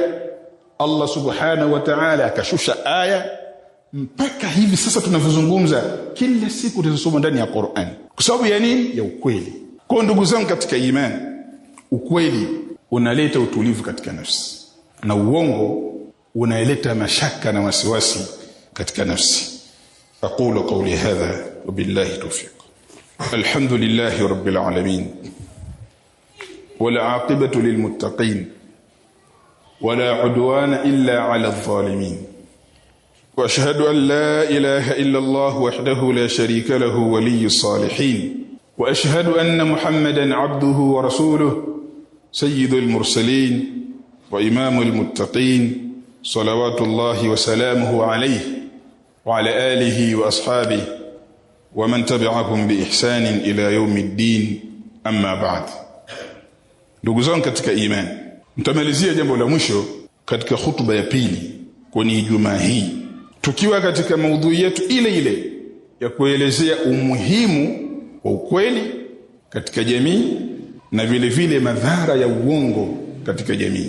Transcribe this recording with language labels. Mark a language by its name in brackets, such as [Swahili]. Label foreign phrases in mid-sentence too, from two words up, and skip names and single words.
[Arabic] الله سبحانه وتعالى [Swahili] akashusha aya, mpaka hivi sasa tunavyozungumza kila siku tunasoma ndani ya Qur'an. Kwa sababu ya nini? Ya ukweli. Kwa ndugu zangu katika imani, ukweli unaleta utulivu katika nafsi, na uongo unaleta mashaka na wasiwasi katika nafsi. [Arabic] أقول قولي هذا وبالله التوفيق. الحمد لله رب العالمين، والعاقبة للمتقين، ولا عدوان إلا على الظالمين. وأشهد أن لا إله إلا الله وحده لا شريك له ولي الصالحين، وأشهد أن محمدا عبده ورسوله سيد المرسلين وإمام المتقين، صلوات الله وسلامه عليه وعلى آله وأصحابه ومن تبعهم بإحسان إلى يوم الدين. أما بعد. [Swahili] ndugu zangu katika imani, mtamalizia jambo la mwisho katika hutuba ya pili kwenye Ijumaa hii, tukiwa katika maudhui yetu ile ya kuelezea umuhimu wa ukweli katika jamii na vile vile madhara ya uongo katika jamii.